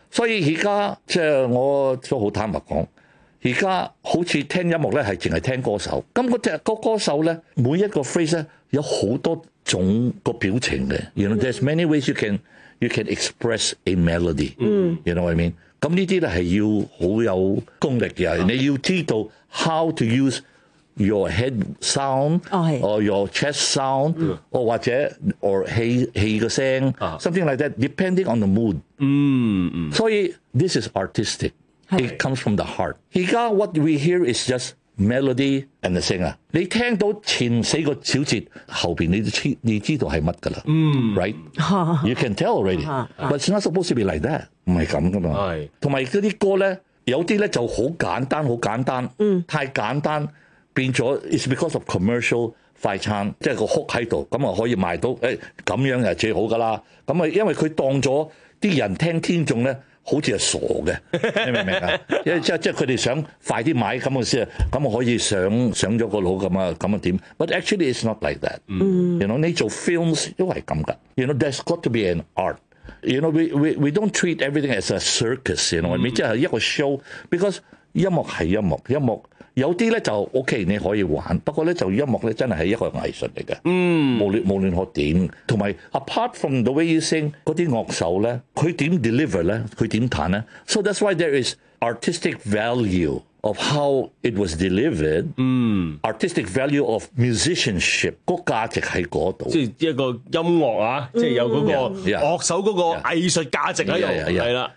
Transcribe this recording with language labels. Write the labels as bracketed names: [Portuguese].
[Cantonese] 所以而家即系我都好坦白讲。而家好似聽音樂咧，係淨係聽歌手。咁嗰只個歌手咧，每一個 phrase 咧，有好多種個表情嘅。 [English] You know, there's many ways you can express a melody. You know what I mean? [Cantonese] 咁呢啲咧係要好有功力嘅。你要知道 [English] how to use your head sound, or your chest sound, or [Cantonese] 或者 [English] or [Cantonese] 氣個聲 [English] ，something like that, depending on the mood. [Cantonese] 所以 [English] this is artistic. It comes from the heart. [Cantonese] 而家 [English] what we hear is just melody and the singer. [Cantonese] 你听到前四个小节后面你知道系乜㗎啦。 [English] Right? You can tell already. But it's not supposed to be like that. [Cantonese] 唔系咁㗎嘛。同埋嗰啲歌呢有啲呢就好简单好简单。太简单变咗 [English] it's because of commercial [Cantonese] 快餐即系个hook喺度咁可以卖到咁样就最好㗎啦。咁因为佢当咗啲人听听众呢好似系傻嘅，你明唔明啊？即系佢哋想快啲买咁嘅事，咁我可以上咗个脑咁啊，咁啊点 ？ [English] But actually it's not like that. You know, [Cantonese] 你做 films 都系咁噶。 [English] You know, there's got to be an art. You know, we don't treat everything as a circus. You know, [Cantonese] 即系一个 show. [English] Because [Cantonese] 音乐系音乐，音乐有啲咧就 OK， 你可以玩。不过咧就音乐咧真系一个艺术嚟嘅。无论可点，同埋 [English] apart from the way you sing， [Cantonese] 嗰啲乐手咧，佢点 deliver 咧，佢点弹咧 [English] ？So that's why there is artistic value of how it was delivered。 Artistic value of musicianship， [Cantonese] 嗰价值喺嗰度。即系一个音乐啊，即系有嗰个乐手嗰个艺术价值喺度，系啦。